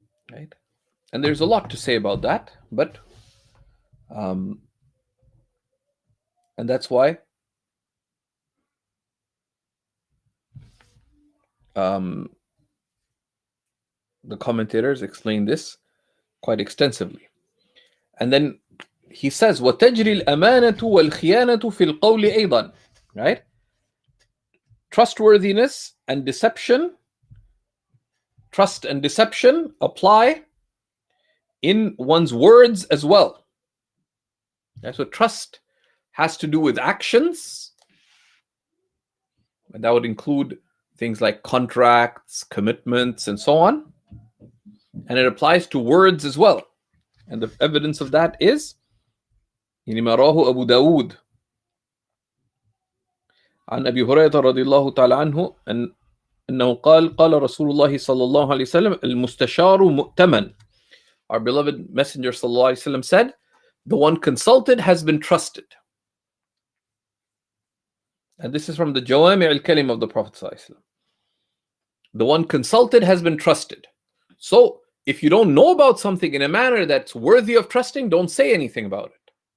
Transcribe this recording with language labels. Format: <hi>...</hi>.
<en>Right? And there's a lot to say about that, but and that's why the commentators explain this quite extensively. And then he says,</en> <ar>وَتَجْرِي الْأَمَانَةُ وَالْخِيَانَةُ فِي الْقَوْلِ أَيْضًا.</ar> <en>Right? Trustworthiness and deception, trust and deception apply in one's words as well. So trust has to do with actions, and that would include things like contracts, commitments, and so on. And it applies to words as well. And the evidence of that is</en> <ar>ما رواه أبو داود عن أبي هريرة رضي الله تعالى عنه أنه قال رسول الله صلى الله عليه وسلم المستشار مؤتمن.</ar> <en>Our beloved Messenger صلى الله عليه وسلم said, the one consulted has been trusted. And this is from the Jawami' al-Kalim of the Prophet صلى الله عليه وسلم. The one consulted has been trusted. So if you don't know about something in a manner that's worthy of trusting, don't say anything about it.</en>